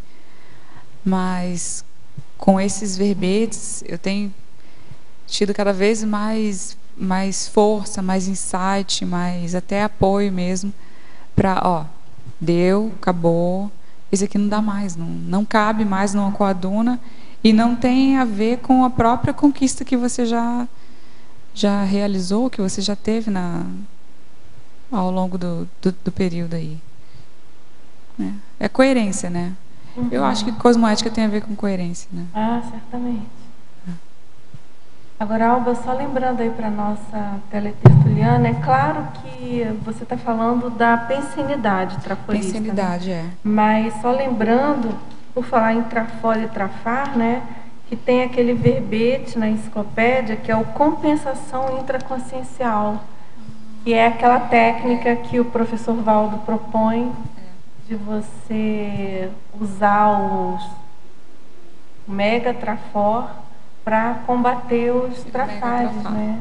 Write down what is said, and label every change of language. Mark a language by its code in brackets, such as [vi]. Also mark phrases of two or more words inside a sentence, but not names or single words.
[pt] Mas com esses verbetes eu tenho tido cada vez mais força, mais insight, mais até apoio mesmo para, deu, acabou, esse aqui não dá mais, não cabe mais numa coaduna e não tem a ver com a própria conquista que você já realizou, que você já teve ao longo do período aí. É coerência, né? Eu acho que cosmoética tem a ver com coerência, né? Ah, certamente. Agora, Alba, só lembrando aí para nossa teletertuliana, é claro que você está falando da pensenidade traforista. Pensenidade, né? Mas só lembrando, por falar em trafora e trafar, né, que tem aquele verbete na enciclopédia que é o compensação intraconsciencial, que é aquela técnica que o professor Valdo propõe de você usar o mega trafor para combater os trafares, né?